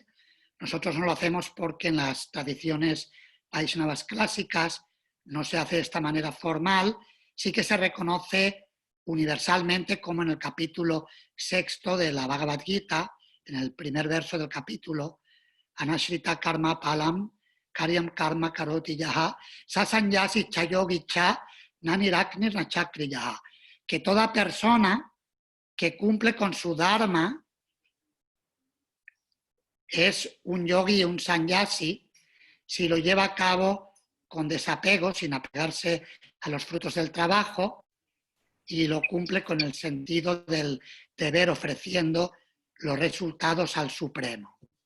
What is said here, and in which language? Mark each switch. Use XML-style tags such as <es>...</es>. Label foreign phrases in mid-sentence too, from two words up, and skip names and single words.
<es>Nosotros no lo hacemos porque en las tradiciones Vaishnavas clásicas no se hace de esta manera formal, sí que se reconoce universalmente, como en el capítulo 6 de la Bhagavad Gita, en el primer verso del capítulo,</es> <sa>Anashrita karma palam, karyam karma karoti yaha, sasanyasi chayogi cha, naniraknir nachakri yaha.</sa> <es>Que toda persona que cumple con su dharma es un yogi, un sannyasi, si lo lleva a cabo con desapego, sin apegarse a los frutos del trabajo, y lo cumple con el sentido del deber, ofreciendo los resultados al Supremo.</es>